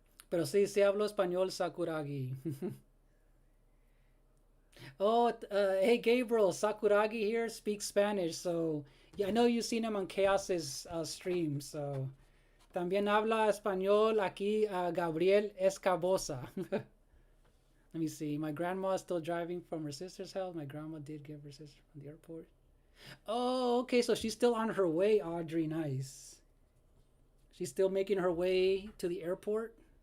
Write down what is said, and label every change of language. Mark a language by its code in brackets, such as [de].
[es] Pero sí hablo español, Sakuragi. [en] Oh, hey Gabriel, Sakuragi here speaks Spanish, so yeah, I know you've seen him on Chaos's stream, so [es] También habla español aquí Gabriel Escabosa. [en] Let me see. My grandma is still driving from her sister's house. My grandma did give her sister from the airport. Oh, okay. So she's still on her way, Audrey. Nice. She's still making her way to the airport.